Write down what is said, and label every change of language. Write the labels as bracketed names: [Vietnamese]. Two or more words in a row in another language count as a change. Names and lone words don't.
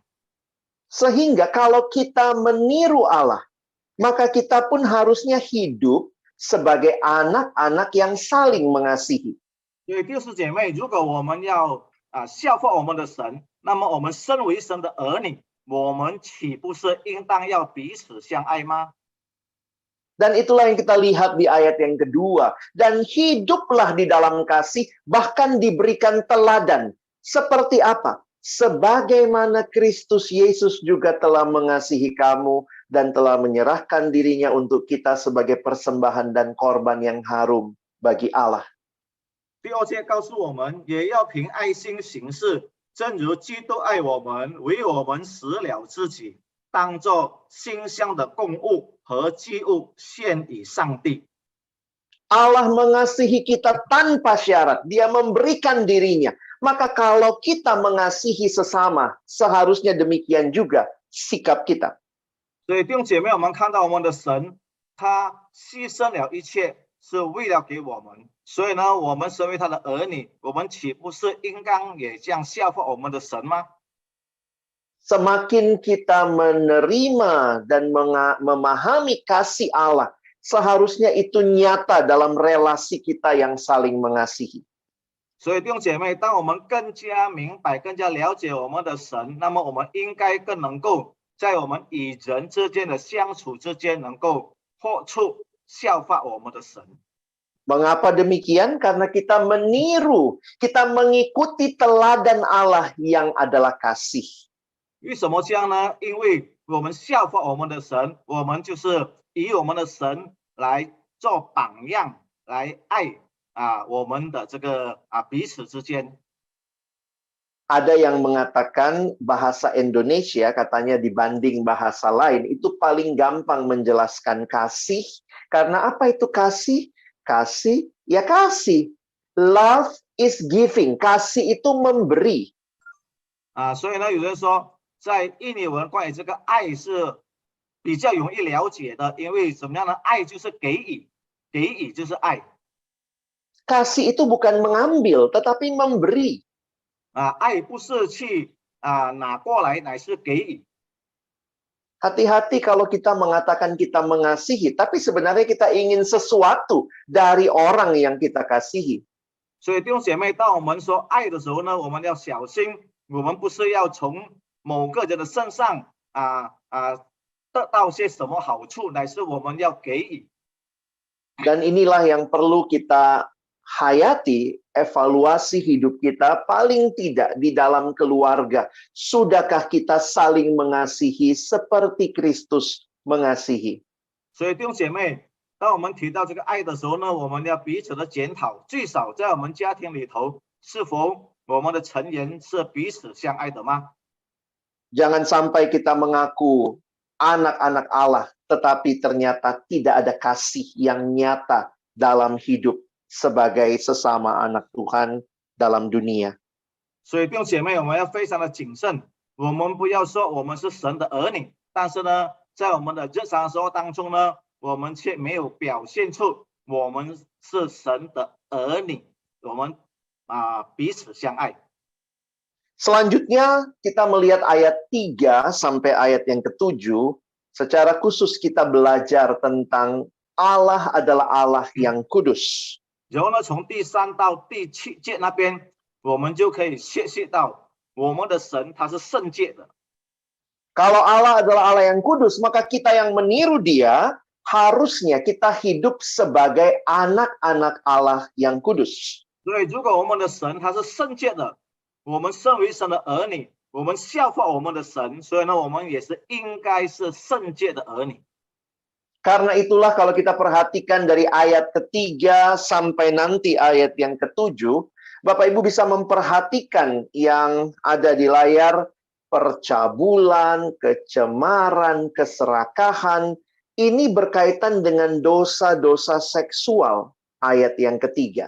[Indonesian] Sehingga kalau kita meniru Allah, maka kita pun harusnya hidup sebagai anak-anak yang saling mengasihi. [Chinese] 所以弟兄姐妹，如果我们要效法我们的神，那么我们身为神的儿女，我们岂不是应当要彼此相爱吗？ [Indonesian] Dan itulah yang kita lihat di ayat yang kedua. Dan hiduplah di dalam kasih, bahkan diberikan teladan. Seperti apa? Sebagaimana Kristus Yesus juga telah mengasihi kamu dan telah menyerahkan dirinya untuk kita sebagai persembahan dan korban yang harum bagi Allah. [Chinese] 第2节告诉我们，也要凭爱心行事，正如基督爱我们，为我们死了自己，当作馨香的供物和祭物献与上帝。 [Indonesian] Allah mengasihi kita tanpa syarat. Dia memberikan dirinya. Maka kalau kita mengasihi sesama, seharusnya demikian juga sikap kita. [Chinese] 所以弟兄姐妹，我们看到我们的神，他牺牲了一切，是为了给我们。所以呢，我们身为他的儿女，我们岂不是应当也这样效法我们的神吗？ [Indonesian] Semakin kita menerima dan memahami kasih Allah, seharusnya itu nyata dalam relasi kita yang saling mengasihi. [Chinese] 所以弟兄姐妹，当我们更加明白、更加了解我们的神，那么我们应该更能够在我们与人之间的相处之间，能够活出效法我们的神。 [Indonesian] Mengapa demikian? Karena kita meniru, kita mengikuti teladan Allah yang adalah kasih. [Chinese] 为什么这样呢？因为我们效法我们的神，我们就是以我们的神来做榜样，来爱我们的这个彼此之间。 [Indonesian] Ada yang mengatakan bahasa Indonesia katanya dibanding bahasa lain itu paling gampang menjelaskan kasih. Karena apa itu kasih? Kasih, ya kasih. [English] Love is giving. [Indonesian] Kasih itu memberi. [Chinese] 所以呢，有人说，在印尼文关于这个爱是比较容易了解的，因为怎么样呢？爱就是给予，给予就是爱。 [Indonesian] Kasih itu bukan mengambil, tetapi memberi. [Chinese] 爱不是去拿过来，乃是给予。 [Indonesian] Hati-hati kalau kita mengatakan kita mengasihi, tapi sebenarnya kita ingin sesuatu dari orang yang kita kasihi. [Chinese] 所以弟兄姐妹，当我们说爱的时候呢，我们要小心，我们不是要从某个人的身上得到些什么好处，乃是我们要给予。 [Indonesian] Dan inilah yang perlu kita hayati evaluasi hidup kita paling tidak di dalam keluarga. Sudahkah kita saling mengasihi seperti Kristus mengasihi? [Chinese] 所以弟兄姐妹，当我们提到这个爱的时候呢，我们要彼此的检讨，最少在我们家庭里头，是否我们的成员是彼此相爱的吗？ [Indonesian] Jangan sampai kita mengaku anak-anak Allah, tetapi ternyata tidak ada kasih yang nyata dalam hidup sebagai sesama anak Tuhan dalam dunia. [Chinese] 所以弟兄姐妹，我们要非常的谨慎，我们不要说我们是神的儿女，但是呢，在我们的日常生活当中呢，我们却没有表现出我们是神的儿女，我们彼此相爱。 [Indonesian] Selanjutnya kita melihat ayat 3 sampai ayat yang ke-7. Secara khusus kita belajar tentang Allah adalah Allah yang kudus. [Chinese] 然后呢，从第3到第7节那边，我们就可以学习到我们的神他是圣洁的。 [Indonesian] Kalau Allah adalah Allah yang kudus, maka kita yang meniru Dia, harusnya kita hidup sebagai anak-anak Allah yang kudus. [Chinese] 所以，如果我们的神他是圣洁的，我们身为神的儿女，我们效法我们的神，所以呢，我们也是应该是圣洁的儿女。 [Indonesian] Karena itulah kalau kita perhatikan dari ayat ke-3 sampai nanti ayat yang ke-7, Bapak Ibu bisa memperhatikan yang ada di layar, percabulan, kecemaran, keserakahan, ini berkaitan dengan dosa-dosa seksual, ayat yang ke-3.